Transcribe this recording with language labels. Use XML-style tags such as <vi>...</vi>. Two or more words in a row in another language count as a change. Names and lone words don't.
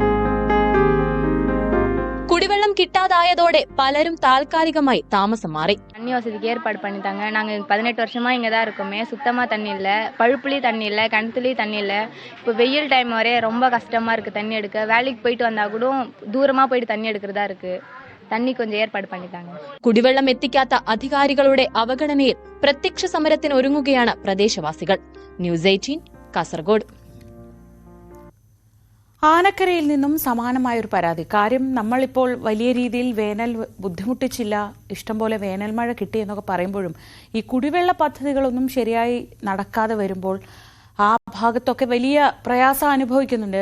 <ml>കുടിവെള്ളം കിട്ടാതായതോടെ പലരും താൽക്കാലികമായി താമസം മാറി.</ml> <ta>தண்ணி வசதிக்கு ஏற்பாடு பண்ணிட்டாங்க. நாங்கள் 18 வருஷமாக இங்கே தான் இருக்கோமே. சுத்தமாக தண்ணி இல்லை, பழுப்புலேயும் தண்ணி இல்லை, கிணத்துலேயும் தண்ணி இல்லை. இப்போ வெயில் டைம் வரைய ரொம்ப கஷ்டமாக இருக்குது தண்ணி எடுக்க. வேலைக்கு போயிட்டு வந்தால் கூட தூரமாக போயிட்டு தண்ணி எடுக்கிறதா இருக்குது. தண்ணி கொஞ்சம் ஏற்பாடு பண்ணிட்டாங்க.</ta> <ml>കുടിവെള്ളം എത്തിക്കാത്ത അധികാരികളുടെ അവഗണനയിൽ പ്രത്യക്ഷ സമരത്തിന് ഒരുങ്ങുകയാണ് പ്രദേശവാസികൾ. ന്യൂസ് 18 കാസർഗോഡ്. ആനക്കരയിൽ നിന്നും സമാനമായൊരു പരാതി. കാര്യം നമ്മളിപ്പോൾ വലിയ രീതിയിൽ വേനൽ ബുദ്ധിമുട്ടിച്ചില്ല, ഇഷ്ടംപോലെ വേനൽ മഴ കിട്ടിയെന്നൊക്കെ പറയുമ്പോഴും ഈ കുടിവെള്ള പദ്ധതികളൊന്നും ശരിയായി നടക്കാതെ വരുമ്പോൾ ആ ഭാഗത്തൊക്കെ വലിയ പ്രയാസം അനുഭവിക്കുന്നുണ്ട്.</ml>